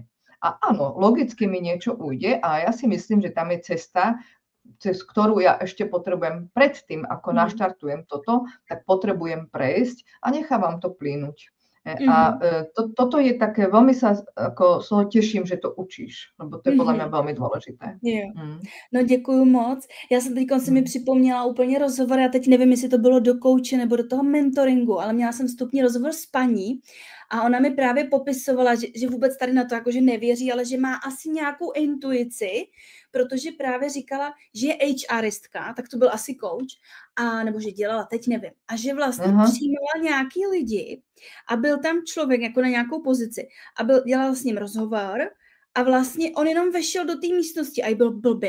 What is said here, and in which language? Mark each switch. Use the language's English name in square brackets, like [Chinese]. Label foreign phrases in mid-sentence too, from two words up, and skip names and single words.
[Slovak] A áno, logicky mi niečo ujde a ja si myslím, že tam je cesta, cez ktorú ja ešte potrebujem predtým, ako naštartujem toto, tak potrebujem prejsť a nechávam to plynúť. A toto je také, veľmi sa ako z toho teším, že to učíš, lebo to je podľa mňa veľmi dôležité. [Czech] Jo. No děkuju moc. Já jsem teď si mi připomněla úplně rozhovor, já teď nevím, jestli to bylo do kouče nebo do toho mentoringu, ale měla jsem vstupní rozhovor s paní a ona mi právě popisovala, že vůbec tady na to jakože nevěří, ale že má asi nějakou intuici, protože právě říkala, že je HRistka, tak to byl asi coach, a nebo že dělala, teď nevím, a že vlastně přijímala nějaký lidi a byl tam člověk jako na nějakou pozici a dělala s ním rozhovor a vlastně on jenom vešel do té místnosti a jí byl blbě.